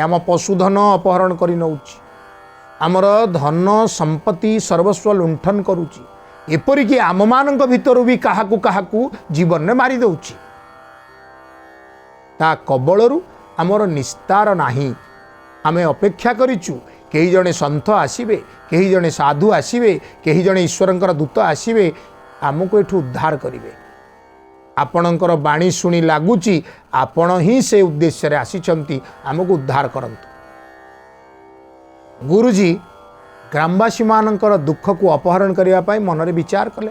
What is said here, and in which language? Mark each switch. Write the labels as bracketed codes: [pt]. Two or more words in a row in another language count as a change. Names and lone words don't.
[or] ଆମ ପଶୁଧନ ଅପହରଣ କର ନଉଛି, ଆମର ଧନ ସମ୍ପତ୍ତି ସର୍ବସ୍ୱ ଲୁଣ୍ଠନ କରୁଛି, ଏପରିକ ଆମ ମାନଙ୍କ ଭିତର ଭି କାହାକୁ କାହାକୁ ଜୀବନ ମେଁ ମାରି ଦଉଛି। ତା କବଳରୁ ଆମର ନିସ୍ତାର ନାହିଁ। ଆମେ ଅପେକ୍ଷା କରିଛୁ କଇ ଜଣେ ସନ୍ଥ ଆସିବେ, କଇ ଜଣେ ସାଧୁ ଆସିବେ, କଇ ଜଣେ ଈଶ୍ୱରଙ୍କର ଦୂତ ଆସିବେ ଆମକୁ ଏଠୁ ଉଦ୍ଧାର କରିବେ। ଆପଣଙ୍କର ବାଣୀ ଶୁଣି ଲାଗୁଚି ଆପଣ ହିଁ ସେ ଉଦ୍ଦେଶ୍ୟ ରେ ଆସିଛନ୍ତି ଆମକୁ ଉଦ୍ଧାର କରନ୍ତୁ। ଗୁରୁଜୀ ଗ୍ରାମବାସୀ ମାନଙ୍କର ଦୁଃଖ କୁ ଅପହରଣ କରିବା ପାଇଁ ମନରେ ବିଚାର କଲେ।